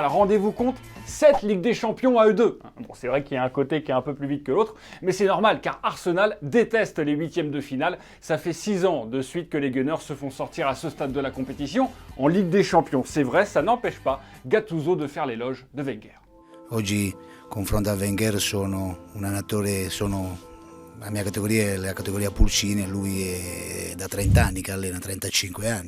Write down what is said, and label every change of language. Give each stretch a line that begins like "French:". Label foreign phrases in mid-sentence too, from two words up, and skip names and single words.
French: Rendez-vous compte, 7 Ligue des Champions à eux deux. Bon, c'est vrai qu'il y a un côté qui est un peu plus vite que l'autre, mais c'est normal car Arsenal déteste les 8e de finale. Ça fait 6 ans de suite que les Gunners se font sortir à ce stade de la compétition en Ligue des Champions. C'est vrai, ça n'empêche pas Gattuso de faire l'éloge de Wenger.
Italian: Oggi confronto a Wenger sono un allenatore, la mia categoria è la categoria Pulcini e lui è da 30 anni che allena, 35 anni.